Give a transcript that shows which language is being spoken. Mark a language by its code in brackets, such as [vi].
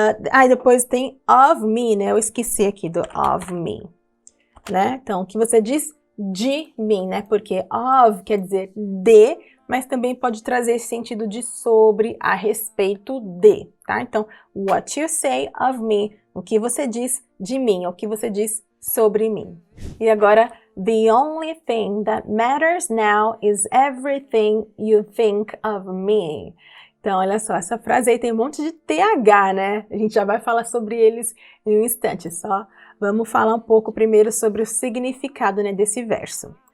[pt] Aí depois tem of me, né? Eu esqueci aqui do of me, né? Então, o que você diz de mim, né? Porque of quer dizer de, mas também pode trazer esse sentido de sobre, a respeito de, tá? Então, [en] what you say of me, [pt] o que você diz de mim, o que você diz sobre mim. [en] E agora, the only thing that matters now is everything you think of me. [pt] Então, olha só, essa frase aí tem um monte de TH, né? A gente já vai falar sobre eles em um instante, só vamos falar um pouco primeiro sobre o significado, né, desse verso.